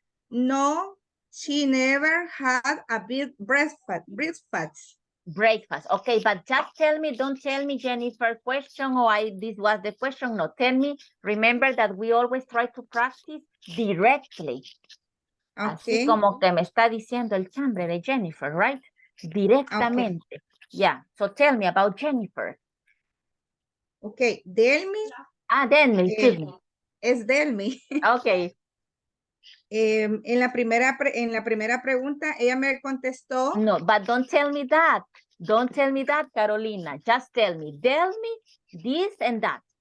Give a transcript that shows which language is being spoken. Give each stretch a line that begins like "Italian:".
English: No, she never had a big breakfast. Breakfast. Okay, but just tell me, don't tell me Jennifer question or this was the question. No, tell me, remember that we always try to practice directly. Okay.
Spanish: Así como que me está diciendo el chambre de Jennifer, right? Directamente. Okay.
English: Yeah, so tell me about Jennifer. Okay, Delmi. Delmi, excuse me.
Spanish: Es Delmi.
English: Okay.
Spanish: En la primera pregunta, ella me contestó.
English: No, but don't tell me that. Don't tell me that, Carolina. Just tell me this and that.